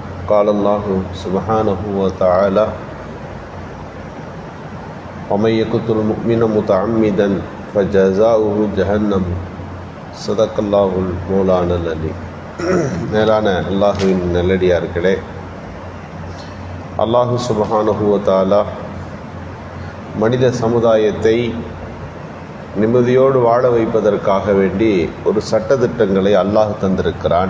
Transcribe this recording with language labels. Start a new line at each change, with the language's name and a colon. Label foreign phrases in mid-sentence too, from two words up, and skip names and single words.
Arabic: قال الله سبحانه وتعالى ومن يقتل مؤمنا متعمدا فجزاؤه جهنم صدق الله المولانا العلي.
Tamil: மேலான அல்லாஹுவின் நல்லடியார்களே,
Arabic: الله سبحانه وتعالى
Tamil: மனித சமுதாயத்தை நிம்மதியோடு வாழ வைப்பதற்காக வேண்டி ஒரு சட்டதிட்டங்களை அல்லாஹ் தந்திருக்கிறான்.